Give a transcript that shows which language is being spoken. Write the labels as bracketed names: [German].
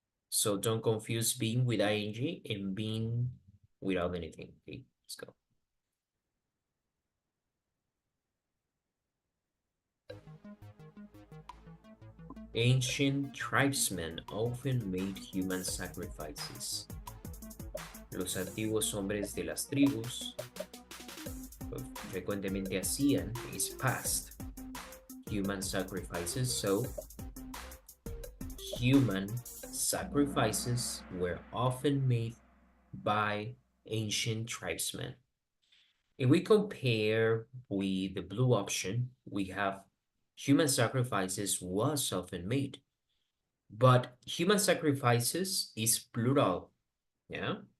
[English] So don't confuse being with ing and being without anything. Okay, let's go. Ancient tribesmen often made human sacrifices. [Spanish] Los antiguos hombres de las tribus frecuentemente hacían, [English] is past, [Spanish] human sacrifices. [English] So human sacrifices were often made by ancient tribesmen. If we compare with the blue option, we have human sacrifices was often made, but human sacrifices is plural, yeah?